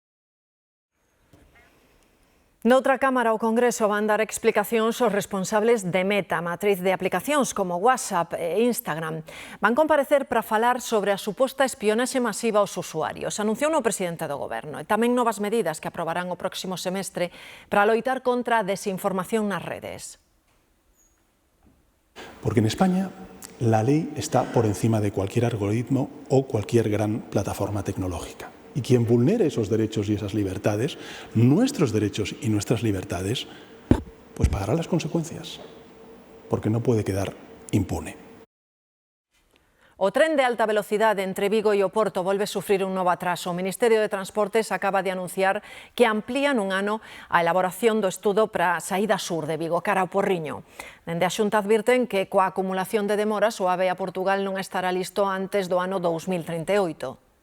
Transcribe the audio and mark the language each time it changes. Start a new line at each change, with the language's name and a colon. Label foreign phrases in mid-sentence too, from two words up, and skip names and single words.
Galician: Noutra Cámara, o Congreso van dar explicacións aos responsables de Meta, matriz de aplicacións como WhatsApp e Instagram. Van comparecer para falar sobre a suposta espionaxe masiva aos usuarios. Anunciou o presidente do Goberno e tamén novas medidas que aprobarán o próximo semestre para loitar contra a desinformación nas redes.
Spanish: Porque en España la ley está por encima de cualquier algoritmo o cualquier gran plataforma tecnológica. Y quien vulnere esos derechos y esas libertades, nuestros derechos y nuestras libertades, pues pagará las consecuencias, porque no puede quedar impune.
Galician: O tren de alta velocidade entre Vigo e o Porto volve sufrir un novo atraso. O Ministerio de Transportes acaba de anunciar que amplían un ano a elaboración do estudo para a saída sur de Vigo, cara ao Porriño. Dende a Xunta advirten que coa acumulación de demoras o AVE a Portugal non estará listo antes do ano 2038.